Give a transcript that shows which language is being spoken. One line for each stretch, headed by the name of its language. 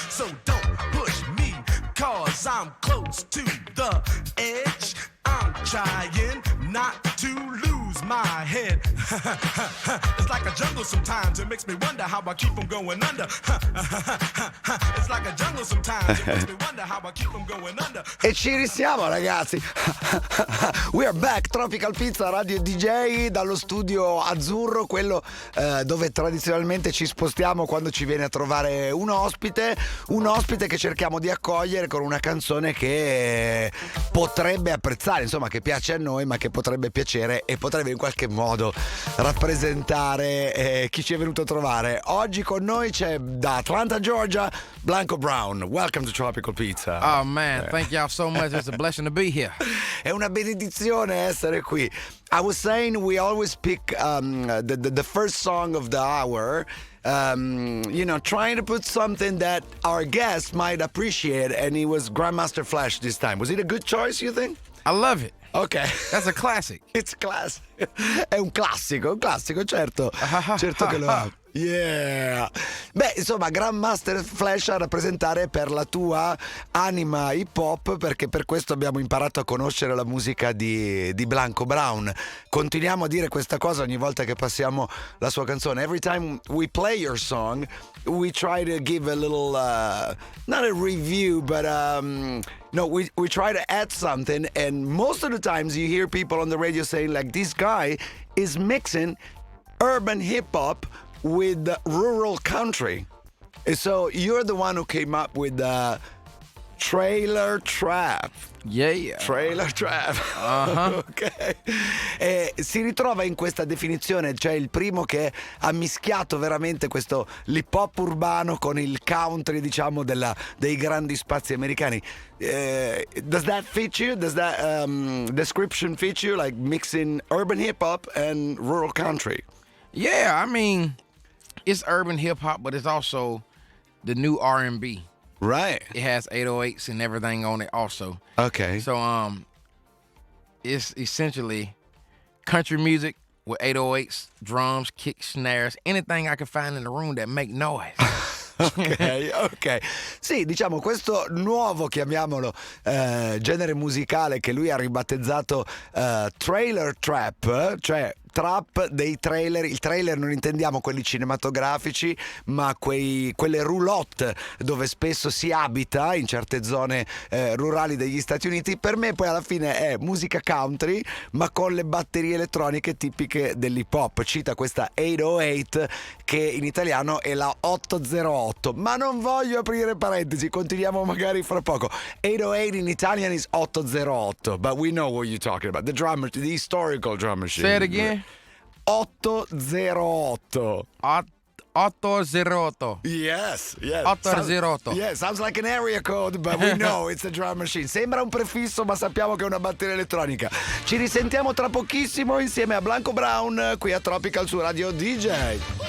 English: So don't push me, cause I'm close to the edge. I'm trying not to lose my head. It's like a jungle sometimes. It makes me wonder how I keep from going under. It's like a jungle sometimes. It makes me wonder how I keep from going under.
Italian: E ci risiamo, ragazzi.
English: We are back,
Italian: Tropical Pizza Radio DJ dallo studio azzurro, quello dove tradizionalmente ci spostiamo quando ci viene a trovare un ospite che cerchiamo di accogliere con una canzone che potrebbe apprezzare, insomma, che piace a noi, ma che potrebbe piacere e potrebbe in qualche modo rappresentare chi ci è venuto a trovare. Oggi con noi c'è da Atlanta, Georgia, Blanco Brown.
English: Welcome to Tropical Pizza. Oh man, thank y'all so much. It's a blessing to be here.
Italian: È una benedizione essere qui.
English: I was saying we always pick the first song of the hour, you know, trying to put something that our guest might appreciate, and it was Grandmaster Flash this time. Was it a good choice, you think? I love it. Ok. That's a classic. It's classic.
Italian: È un classico, certo. Certo che lo è. Yeah. Beh, insomma, Grandmaster Flash a rappresentare per la tua anima hip hop, perché per questo abbiamo imparato a conoscere la musica di Blanco Brown. Continuiamo a dire questa cosa ogni volta che passiamo la sua canzone.
English: Every time we play your song, we try to give a little, not a review, but no, we try to add something, and most of the times you hear people on the radio saying like, this guy is mixing urban hip hop with rural country. And so you're the one who came up with trailer trap. Yeah. Trailer trap. Uh-huh. Ok.
Italian: E si ritrova in questa definizione, cioè il primo che ha mischiato veramente questo l'hip hop urbano con il country, diciamo, dei grandi spazi americani.
English: Does that fit you? Does that description fit you? Like mixing urban hip hop and rural country? Yeah, I mean, it's urban hip hop, but it's also the new R&B. Right. It has 808s and everything on it also. Okay. So it's essentially country music with 808s, drums, kicks, snares, anything I can find in the room that make noise. Ok.
Italian: Sì, diciamo questo nuovo, chiamiamolo, genere musicale che lui ha ribattezzato trailer trap, cioè trap dei trailer. Il trailer non intendiamo quelli cinematografici, ma quelle roulotte dove spesso si abita in certe zone rurali degli Stati Uniti. Per me poi alla fine è musica country, ma con le batterie elettroniche tipiche dell'hip hop. Cita questa 808 che in italiano è la 808, ma non voglio aprire parentesi, continuiamo magari fra poco.
English: 808 in Italian is 808, but we know what you're talking about, the historical drum machine. Say it again. 808. 808. Yes. 808. Yes, sounds like an area code, but we know it's a drum machine.
Italian: Sembra un prefisso, ma sappiamo che è una batteria elettronica. Ci risentiamo tra pochissimo insieme a Blanco Brown qui a Tropical su Radio DJ.